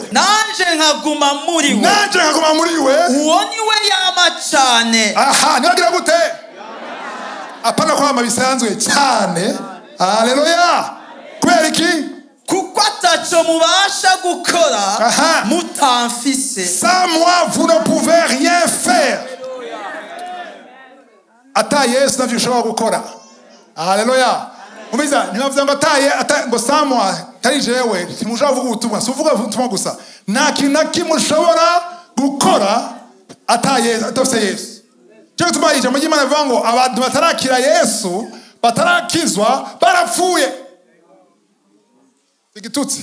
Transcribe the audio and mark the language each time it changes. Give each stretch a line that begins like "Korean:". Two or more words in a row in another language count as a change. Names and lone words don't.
Rundi: Nanje nkaguma muri we. Nanje nkaguma muri we. Uwo ni we yama cyane. Aha, nibagira gute? Apana kwama bisanzwe cyane. Haleluya. Kubera iki? Kuko ataco mubasha gukora mutamfise.
French: Sans moi vous ne pouvez rien faire.
Rundi: Ata Yesu ntavyo ushobora gukora. Haleluya. Umiza ntibavuze ngo ngo
French: sans moi
Rundi: tari jewe ntimushobora kuvuga ubutumwa, si uvuga ubutumwa gusa. Nta kintu na kimwe ushobora gukora ata Yesu, atafise Yesu. Cyo tubaye ijambo ry'Imana rivuga ngo abantu batarakira Yesu, batarakizwa barapfuye. Igitutsi.